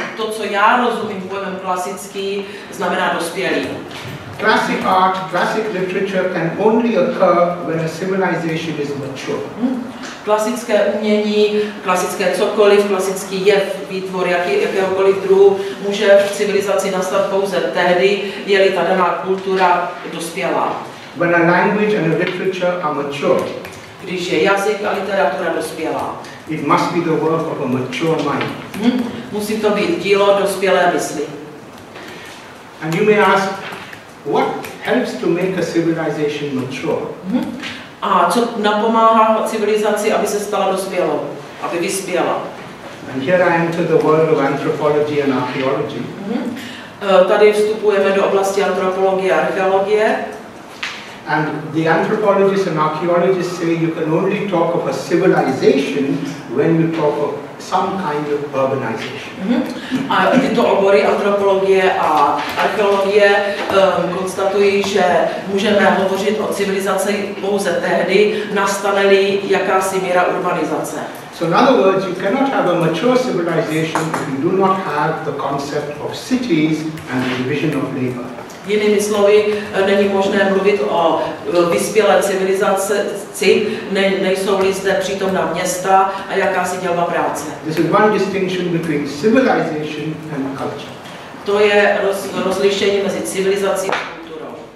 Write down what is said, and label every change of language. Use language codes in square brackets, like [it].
[cs] Co já rozumím pojmem klasický, znamená dospělý. [en] Classic art, classic literature can only occur when a civilization is mature. [cs] Klasické umění, klasické cokoliv, klasický jev, výtvor jakéhokoliv druhu může v civilizaci nastat pouze tehdy, je-li ta daná kultura dospělá. [en] When a language and a literature are mature, [cs] když je jazyk a literatura dospělá. [en] It must be the work of a mature mind. [cs] Musí to být dílo dospělé mysli. [en] And you may ask, what helps to make a civilization mature? [cs] A co napomáhá civilizaci, aby se stala dospělou, aby vyspěla? [en] And here I enter the world of anthropology and archaeology. [cs] Tady vstupujeme do oblasti antropologie a archeologie. [en] And the anthropologists and archaeologists say you can only talk of a civilization when you talk of some kind of urbanization. [cs] A tyto obory antropologie a archeologie konstatují, že můžeme hovořit o civilizaci pouze tehdy, nastane-li jakási míra urbanizace. [en] So in other words, you cannot have a mature civilization if you do not have the concept of cities and the division of labor. [cs] Jinými slovy, není možné mluvit o vyspělé civilizaci, nejsou-li zde přítomná města a jakási dělba práce. [en] This is one distinction between civilization and culture. [cs] To je rozlišení mezi civilizací a kulturou.